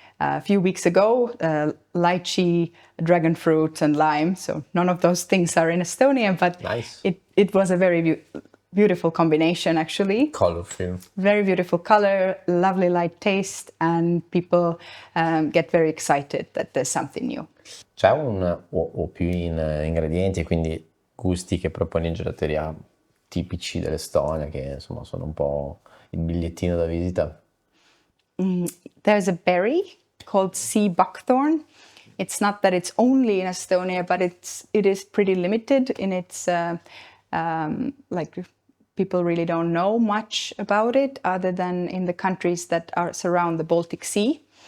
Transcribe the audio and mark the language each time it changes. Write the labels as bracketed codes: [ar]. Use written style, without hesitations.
[en] a few weeks ago, lychee, dragon fruit, and lime. So none of those things are in Estonia, but Nice. it was a very beautiful combination, actually. Colorful. Very beautiful color, lovely light taste, and people get very excited that there's something new. [it] C'è o più ingredienti, quindi gusti che proponi in gelateria tipici dell'Estonia, che insomma sono un po' il bigliettino da visita? [en] There's a berry called sea buckthorn. It's not that it's only in Estonia, but it is pretty limited in its like people really don't know much about it other than in the countries that are surround the Baltic Sea.